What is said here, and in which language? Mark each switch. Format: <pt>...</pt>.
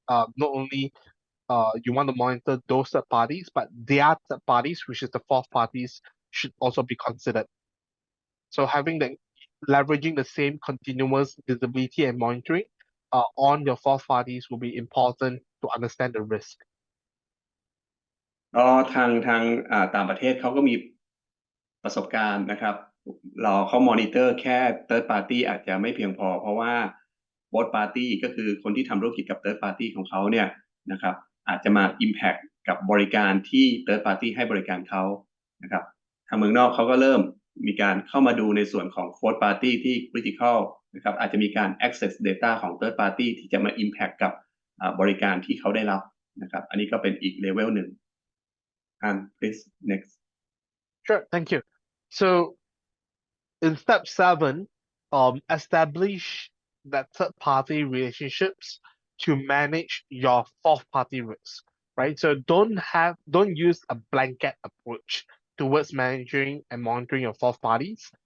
<en>Not only you want to monitor those third parties, but their third parties, which is the fourth parties, should also be considered. So leveraging the same continuous visibility and monitoring on your fourth parties will be important to understand the risk.</en> <th>ก็ทางต่างประเทศเขาก็มีประสบการณ์นะครับเขามอนิเตอร์แค่ third party อาจจะไม่เพียงพอเพราะว่า both party ก็คือคนที่ทำธุรกิจกับ third party ของเขาเนี่ยนะครับอาจจะมา impact กับบริการที่ third party ให้บริการเขานะครับทางเมืองนอกเขาก็เริ่มมีการเข้ามาดูในส่วนของ fourth party ที่ critical นะครับอาจจะมีการ access data ของ third party ที่จะมา impact กับบริการที่เขาได้รับนะครับอันนี้ก็เป็นอีกเลเวลหนึ่ง</th> <en>please next. Sure, thank you. So in step 7, establish that third-party relationships to manage your fourth-party risk, right? So don't use a blanket approach towards managing and monitoring your fourth parties.</en>